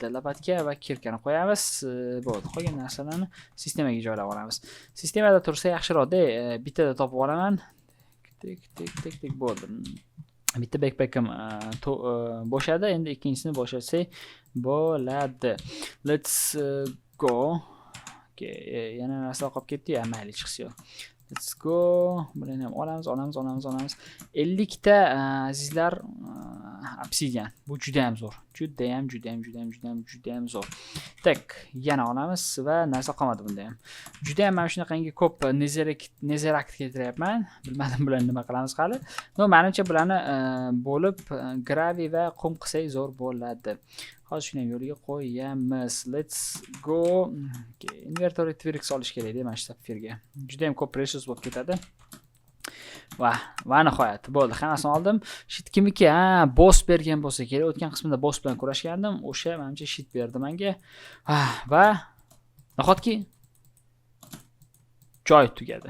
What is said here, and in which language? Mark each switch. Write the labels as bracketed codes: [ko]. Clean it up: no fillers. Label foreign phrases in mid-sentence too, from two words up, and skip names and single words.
[uz] Lapatka va kirkani qo'yamiz. Bo'ldi. Qolgan narsalarni sistemaga joylab olamiz. Sistemada tursa yaxshiroq-da, bittada topib olaman. Tik bo'ldi. Bitta backpackim bo'shadi, endi ikkinchisini bo'shatsak bo'ladi. [en] Let's go. [uz] Okay, yana narsa qolib ketdi-ya, mayli chiqsa yo'q. [en] Let's go. [uz] Bularni ham olamiz. 50 ta azizlar obsidian. Bu juda ham zo'r. Juda ham zo'r. Tak, yana olamiz va narsa qolmadi bunda ham. Juda ham mana shunaqangi ko'p nezerakt keltiryapman. Bilmadim bularni nima qilamiz hali. Menimcha bularni bo'lib gravi va qum qilsak zo'r bo'ladi. Hozir shuni ham yo'liga qo'yamiz. [en] Let's go. [uz] Okay, inventory Twix olish kerak-da mana shu sapfirga. Juda ham ko'p resource bo'lib ketadi. Va nihoyat bo'ldi. Hammasini oldim. Shit kimniki? Boss bergan bo'lsa kerak. O'tgan qismda boss bilan kurashgandim. O'sha menimcha shit berdi menga. Va nahotki joy tugadi.